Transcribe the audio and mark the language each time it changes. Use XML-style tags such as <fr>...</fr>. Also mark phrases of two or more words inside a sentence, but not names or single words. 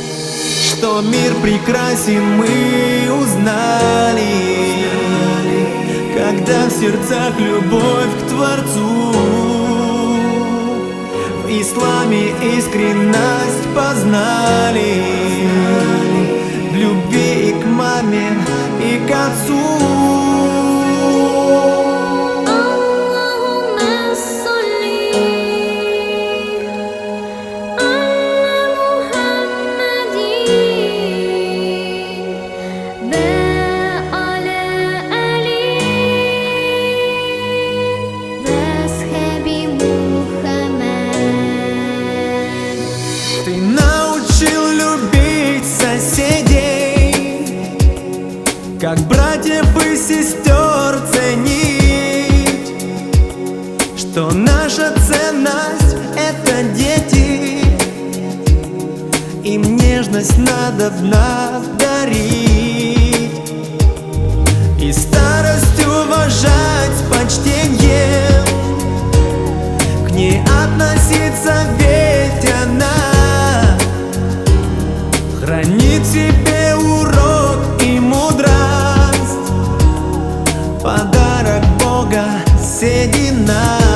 <ru>Что мир прекрасен, мы узнали, когда в сердцах любовь к Творцу. В исламе искренность познали, в любви и к маме, и к отцу.</ru> <ar>اللهم صل على محمد وعلى آله وأصحابه محمد.</ar> <ru>Ты научил любить соседей, как братьев и сестер ценить, что наша ценность — это дети, им нежность надо в нас дарить, и старость уважать с почтением, к ней относиться, ведь она хранит в себе урок и мудрость, подарок Бога седина.</ru>